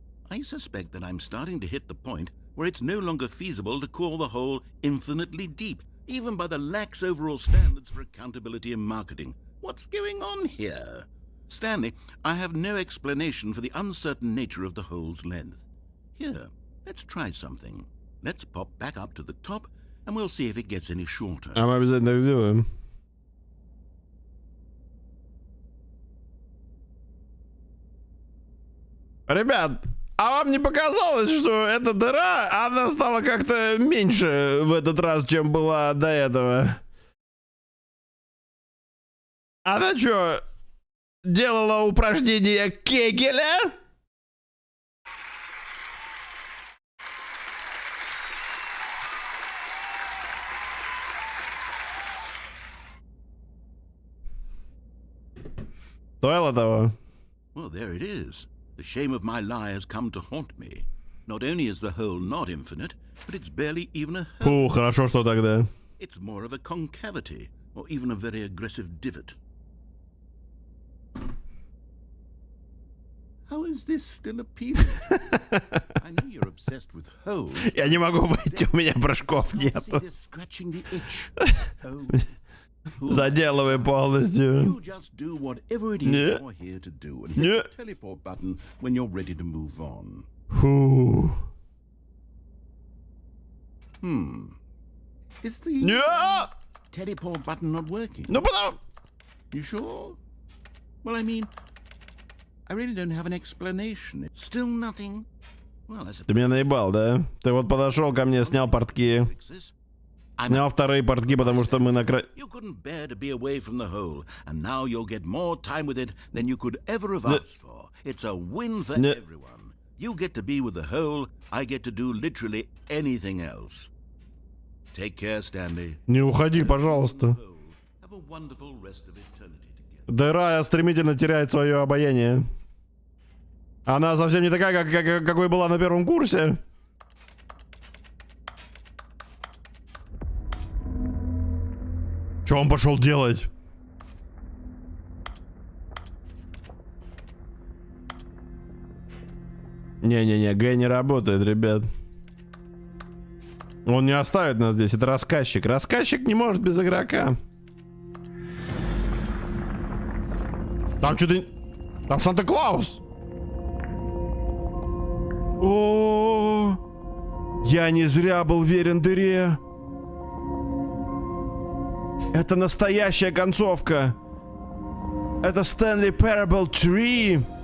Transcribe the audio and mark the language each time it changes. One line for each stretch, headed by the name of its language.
English: I suspect that I'm starting to hit the point where it's no longer feasible to call the hole infinitely deep, even by the lax overall standards for accountability and marketing. What's going on here? Stanley, I have no explanation for the uncertain nature of the hole's length. Here, let's try something. Let's pop back up to the top, and we'll see if it gets any shorter.
Russian: А мы обязательно так сделаем. Ребят, а вам не показалось, что эта дыра, она стала как-то меньше в этот раз, чем была до этого? Она что, делала упражнение Кегеля? Стоило того?
English: Well, there it is. The shame of my lie has come to haunt me. Not only is the hole not infinite, but it's barely even a hole.
Russian: Фу, хорошо, что тогда.
English: It's more of a concavity, or even a very aggressive divot. How is this still appealing? I know you're obsessed with holes.
Russian: Я не могу войти, у меня прыжков нету.
English: Scratching the itch.
Russian: Заделывай полностью.
English: You just do whatever it is you're here to do and hit the teleport button when you're ready to move on.
Russian: Фу.
English: Is the teleport button not working?
Russian: Ну потому...
English: You sure? Well, I mean, I really don't have an explanation. It's still nothing. Well,
Russian: Ты меня наебал, да? Ты вот подошел ко мне, снял портки. Снял вторые портки, потому что мы накрыли...
English: You couldn't bear to be away from the hole, and now you'll get more time with it than you could ever have asked for. It's a win for everyone. You get to be with the hole, I get to do literally anything else. Take care, Stanley.
Russian: Не уходи, пожалуйста.
English: Have a wonderful rest of eternity together.
Russian: Дыра стремительно теряет свое обаяние. Она совсем не такая, какой была на первом курсе. Что он пошел делать? Не-не-не, Г не работает, ребят. Он не оставит нас здесь, это рассказчик. Рассказчик не может без игрока. Там что-то... Там Санта-Клаус! О, я не зря был верен дыре. Это настоящая концовка. Это Stanley Parable 3.